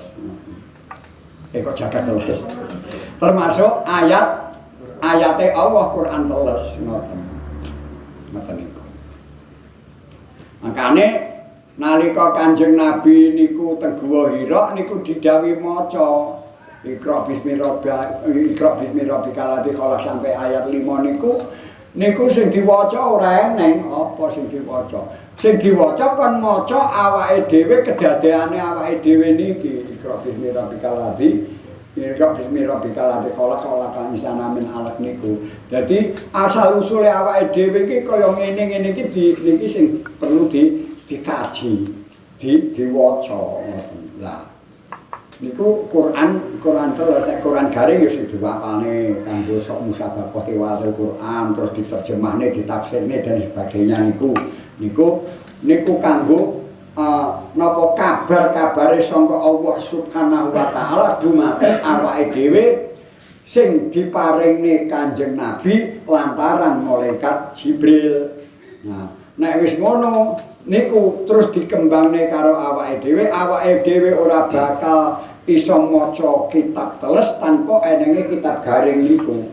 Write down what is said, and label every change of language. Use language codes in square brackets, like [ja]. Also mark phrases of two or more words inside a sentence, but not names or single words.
[jv] Kok jagat teles. Termasuk ayate Allah Quran teles ngoten. Ngoten niku. Makane nalika Kanjeng Nabi niku teng Guwa Hira niku didhawuhi maca [ar] اقرأ باسم ربك الذي خلق [jv] sampai ayat 5 niku sing diwaca ora eneng apa sing diwaca. Sing diwaca kon maca awake dhewe kedadeane awake dhewe niki [ar] اقرأ باسم ربك الذي خلق إنسان من علق [jv] niku. Dadi asal usule awake dhewe iki kaya ngene-ngene iki niki sing perlu dikaji, diwaca. Lah niku Quran teles nek Quran garing ya sing diwapane kanggo sok musabaqah tiwal Quran terus diterjemahne ditafsirne [id] dan sebagainya [jv] niku kanggo napa kabar-kabare sangka Allah [ar] سبحانه وتعالى [jv] dumateng awake dhewe sing diparingne Kanjeng Nabi lantaran malaikat Jibril. Nah, nek wis ngono niku terus dikembangne karo awake dhewe ora bakal iso maca kitab teles tanpa enenge kitab garing niku.